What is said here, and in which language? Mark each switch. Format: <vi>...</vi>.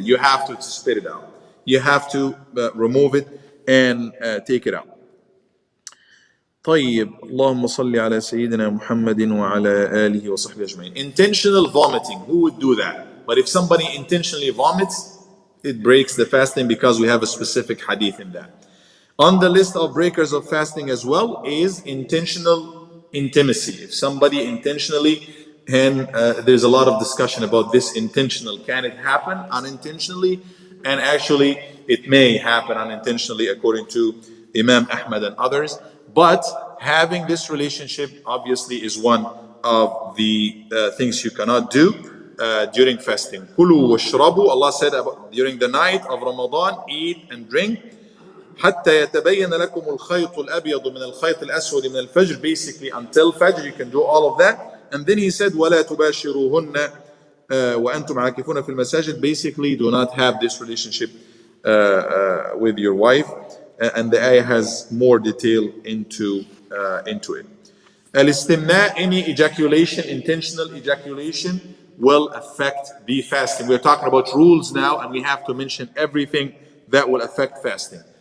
<en>You have to spit it out. You have to remove it and take it out.</en> <ar>طيب اللهم صل على سيدنا محمد وعلى آله وصحبه أجمعين.</ar> <en>Intentional vomiting, who would do that? But if somebody intentionally vomits, it breaks the fasting because we have a specific hadith in that. On the list of breakers of fasting as well is intentional intimacy. If somebody intentionally, and there's a lot of discussion about this intentional. Can it happen unintentionally? And actually, it may happen unintentionally according to Imam Ahmad and others. But having this relationship obviously is one of the things you cannot do during fasting. Kulu washrabu, Allah said during the night of Ramadan, eat and drink.</en> <ar>حتى يتبين لكم الخيط الأبيض من الخيط الأسود من الفجر.</ar> <en>Basically until Fajr you can do all of that. And then he said</en> <ar>ولا تباشروهن وأنتم عاكفون في المساجد.</ar> <en>Basically do not have this relationship with your wife. And the ayah has more detail into it. Al-istimna, any ejaculation, intentional ejaculation, will affect the fasting. We're talking about rules now, and we have to mention everything that will affect fasting.</en>